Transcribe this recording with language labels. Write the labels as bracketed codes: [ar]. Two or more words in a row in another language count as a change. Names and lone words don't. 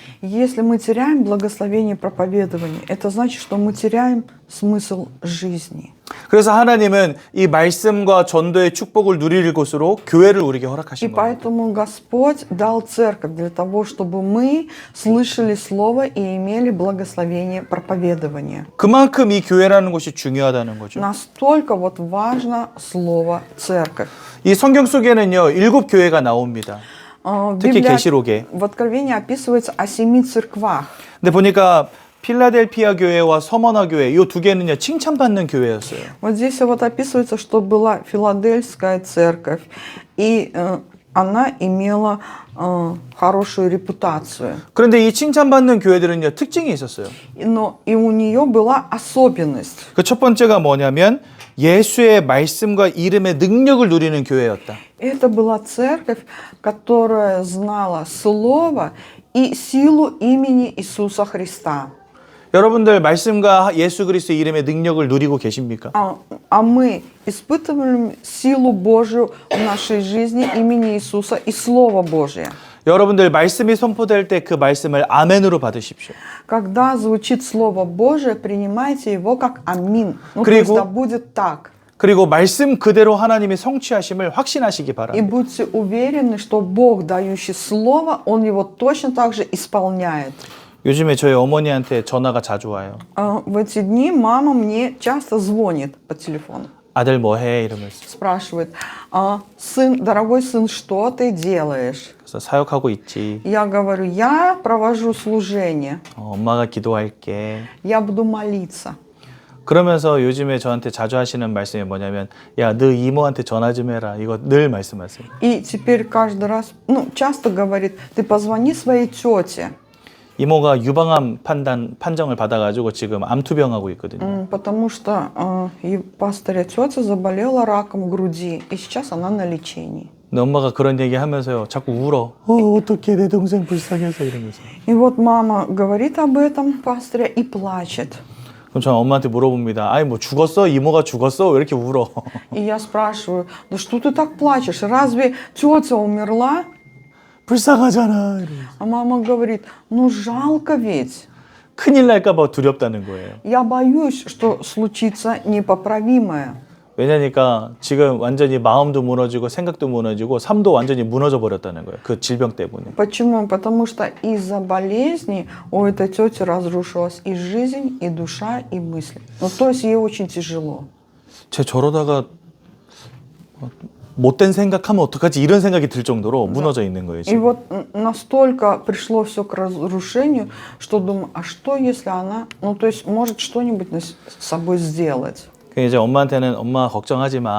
[ru] Если мы теряем благословение проповедования, это значит, что мы теряем смысл жизни. [ko] 그래서 하나님은 이 말씀과 전도의 축복을 누릴 곳으로 교회를 우리에게 [ru] И [ko] 허락하신 겁니다. [ru] поэтому Господь дал церковь для того, чтобы мы слышали Слово и имели благословение проповедования. [ko] 그만큼 이 교회라는 곳이 중요하다는 거죠. [ru] Настолько вот важно Слово церковь. [ko] 이 성경 속에는요 7 교회가 나옵니다. [ru] В [ko] 특히 [ru] Библии- [ko] 계시록에. [ru] в Откровении описывается о 7 церквах. [ko] 근데 보니까 필라델피아 교회와 서머나 교회 이 2개는요 칭찬받는 교회였어요. [ru] Вот здесь вот описывается, что была Филадельфская церковь, и она имела хорошую репутацию. [ko] 그런데 이 칭찬받는 교회들은요 특징이 있었어요. [ru] Но и у нее была особенность. [ko] 그 첫 번째가 뭐냐면 예수의 말씀과 이름의 능력을 누리는 교회였다. [ru] Это была церковь, которая знала Слово и силу имени Иисуса Христа. [ko] 여러분들 말씀과 예수 그리스도의 이름의 능력을 누리고 계십니까? [ru] А мы испытываем силу Божию в нашей жизни имени Иисуса и Слово Божие. [ko] 여러분들 말씀이 선포될 때 그 말씀을 아멘으로 받으십시오. [ru] Когда звучит Слово Божие, принимайте его как амин. Ну, то [ko] 그리고- [ru] есть да будет так. [ko] 그리고 말씀 그대로 하나님이 성취하심을 확신하시기 [ru] И [ko] 바랍니다. [ru] будьте уверены, что Бог, дающий Слово, Он его точно так же исполняет. [ko] 요즘에 저희 어머니한테 전화가 자주 와요. [ru] В эти дни мама мне часто звонит по телефону. [ko] 아들 뭐 해? 이러면서. [ru] Спрашивает: сын, дорогой сын, что ты делаешь? [ko] 그래서 사역하고 있지. [ru] Я говорю: я провожу служение, [ko] 엄마가 기도할게. [ru] я буду молиться. [ko] 그러면서 요즘에 저한테 자주 하시는 말씀이 뭐냐면 야, 너 이모한테 전화 좀 해라. 이거 늘 말씀하세요. [ru] И теперь каждый раз, часто говорит: ты позвони своей тете, [ko] 이모가 유방암 판정을 받아가지고 지금 암투병하고 있거든요. [ru] потому что и пастыря тетя заболела раком груди, и сейчас она на лечении. [ko] 근데 엄마가 그런 얘기 하면서요 자꾸 울어. 어떡해 내 동생 불쌍해서 이러면서. [ru] И вот мама говорит об этом пастыря и плачет. [ko] 그럼 저는 엄마한테 물어봅니다. 아니 뭐 죽었어? 이모가 죽었어? 왜 이렇게 울어? [ru] И я спрашиваю: да что ты так плачешь? Разве тетя умерла? [ko] 불쌍하잖아. 이러면서. [ru] А мама говорит: ну жалко ведь. [ko] 큰일 날까 봐 두렵다는 거예요. [ru] Я боюсь, что случится непоправимое. [ko] 왜냐니까 지금 완전히 마음도 무너지고 생각도 무너지고 삶도 완전히 무너져 버렸다는 거예요. 그 질병 때문에. [ru] Почему? Потому что из-за болезни у этой тети разрушилась и жизнь, и душа, и мысли. Ну, то есть ей очень тяжело. [ko] 쟤 저러다가 못된 생각하면 어떡하지? 이런 생각이 들 정도로 무너져 있는 거예요. [ru] И [ko] 지금. [ru] вот настолько пришло все к разрушению, что думаю: а что если она, то есть может что-нибудь с собой сделать? [ko] 이제 엄마한테는 엄마 걱정하지 마.